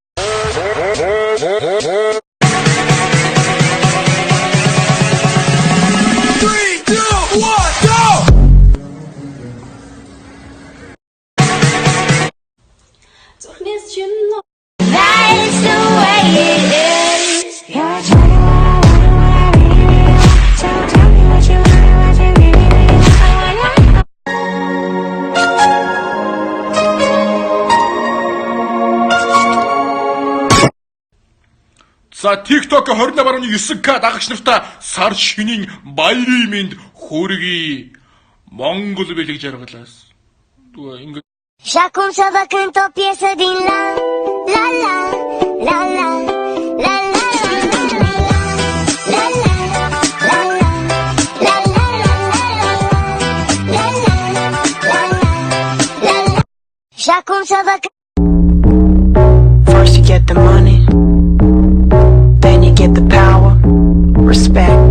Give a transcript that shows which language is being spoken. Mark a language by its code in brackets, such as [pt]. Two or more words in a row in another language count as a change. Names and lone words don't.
[en] 3, 2, 1, go! That is the way it is. So tell me what you really [mn] За TikTok 28.9K дагагч нартай сар шинийн баярын мэнд хүргэе. Монгол бэлэг жаргалаас. Ингээд [es] Ya con cada canto pieza de la la la la la la la [en] First you get the money, then you get the power, respect.